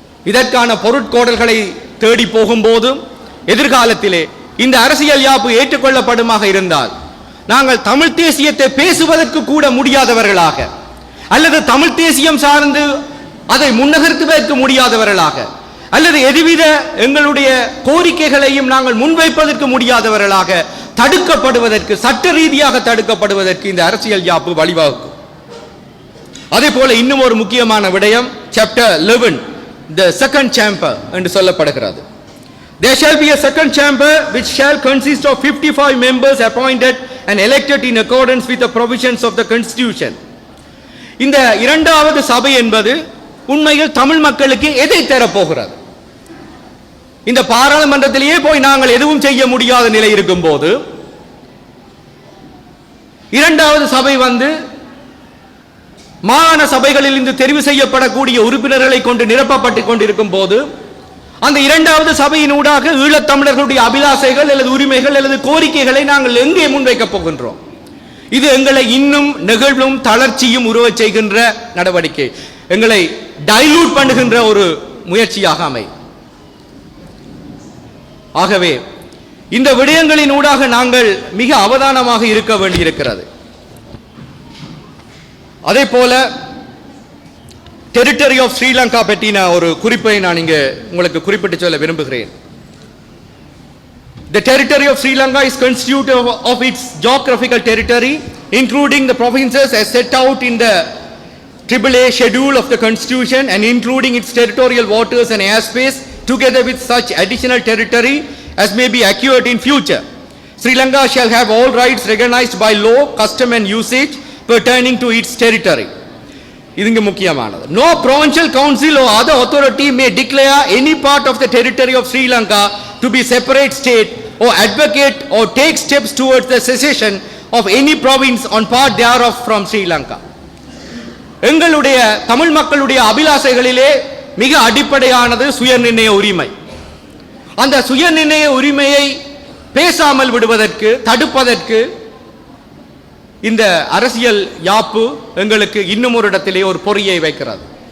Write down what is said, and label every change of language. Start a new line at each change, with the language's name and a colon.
Tamil: இதற்கான பொருட்கோடல்களை தேடி போகும்போது எதிர்காலத்திலே இந்த அரசியல் யாப்பு ஏற்றுக்கொள்ளப்படுமாக இருந்தால் நாங்கள் தமிழ் தேசியத்தை பேசுவதற்கு கூட முடியாதவர்களாக அல்லது தமிழ் தேசியம் சார்ந்து அதை முன்னகர்த்துவதற்கு முடியாதவர்களாக அல்லது எதுவித எங்களுடைய கோரிக்கைகளையும் நாங்கள் முன்வைப்பதற்கு முடியாதவர்களாக தடுக்கப்படுவதற்கு, சட்ட ரீதியாக தடுக்கப்படுவதற்கு இந்த அரசியல் யாப்பு வழிவகுக்கும். அதே போல இன்னும் ஒரு முக்கியமான விடயம் சாப்டர் 11,
English: the second chamber
Tamil: என்று சொல்லப்படுகிறது.
English: There shall be a second chamber which shall consist of 55 members appointed and elected in accordance with the provisions of the constitution.
Tamil: இந்த இரண்டாவது சபை என்பது உண்மையில் தமிழ் மக்களுக்கு எதை தரப்போகிறது? இந்த பாராளுமன்றத்திலேயே போய் நாங்கள் எதுவும் செய்ய முடியாத நிலை இருக்கும் போது இரண்டாவது சபை மாகாண சபைகளில் இருந்து தெரிவு செய்யப்படக்கூடிய உறுப்பினர்களை கொண்டு நிரப்பப்பட்டுக் கொண்டிருக்கும் போது அந்த இரண்டாவது சபையின் ஊடாக ஈழத்தமிழர்களுடைய அபிலாசைகள் அல்லது உரிமைகள் அல்லது கோரிக்கைகளை நாங்கள் எங்கே முன்வைக்கப் போகின்றோம்? இது எங்களை இன்னும் நெகிழ்வும் தளர்ச்சியும் உருவச் செய்கின்ற நடவடிக்கை, எங்களை டைலூட் பண்ணுகின்ற ஒரு முயற்சியாக அமையும். ஆகவே இந்த விடயங்களின் ஊடாக நாங்கள் மிக அவதானமாக இருக்க வேண்டியிருக்கிறது. அதே போல டெரிட்டரி ஆஃப் ஸ்ரீலங்கா பற்றின ஒரு குறிப்பை நான் இங்கே உங்களுக்கு குறிப்பிட்டு சொல்ல விரும்புகிறேன்.
English: The territory of Sri Lanka is constituted of its geographical territory including the provinces as set out in the AAA schedule of the Constitution and including its territorial waters and airspace together with such additional territory as may be acquired in future. Sri Lanka shall have all rights recognized by law, custom and usage pertaining to its territory.
Tamil: இதுங்க முக்கியமானது.
English: No provincial council or other authority may declare any part of the territory of Sri Lanka to be separate state or advocate or take steps towards the secession of any province on part thereof from Sri Lanka.
Tamil: எங்களுடைய தமிழ் மக்களுடைய அபிலாஷைகளிலே மிக அடிப்படையானது சுயநிர்ணய உரிமை. அந்த சுயநிர்ணய உரிமையை பேசாமல் விடுவதற்கு தடுப்பதற்கு இந்த அரசியல் யாப்பு எங்களுக்கு இன்னும் ஒரு இடத்திலே ஒரு பொறியை வைக்கிறது.